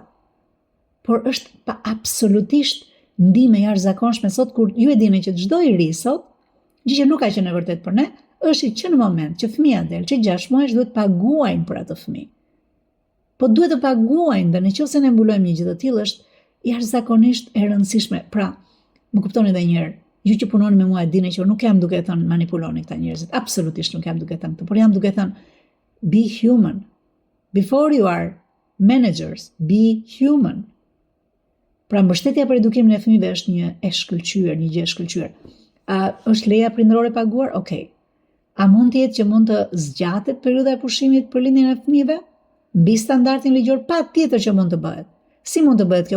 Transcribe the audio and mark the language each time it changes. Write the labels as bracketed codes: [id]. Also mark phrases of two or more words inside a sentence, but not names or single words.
[sq] Por është absolutisht ndihmë e jashtëzakonshme sot kur ju e dini që çdo i ri sot, gjë që nuk ka qenë e vërtet për ne, është që në moment që fëmia del, që 6 muajsh duhet paguajnë për atë fëmijë. Po duhet të paguajnë dhe nëse ne mbulojmë një gjë të tillë është jashtëzakonisht e rëndësishme. Pra, më kuptoni edhe një herë, ju që punoni me mua e dini që nuk jam duke thënë manipuloni këta njerëzit, absolutisht nuk jam duke thënë këtë, por jam duke thënë [en] be human. Before you are managers, be human. [sq] Pra mbështetja për edukimin e fëmijëve është një gjë e shkëlqyer. Është leja prindërore paguar? Okej. A mund të jetë që mund të zgjatet periudha e pushimit për lindjen e fëmijëve? Mbi standardin ligjor, patjetër që mund të bëhet. Si mund të bëhet kjo?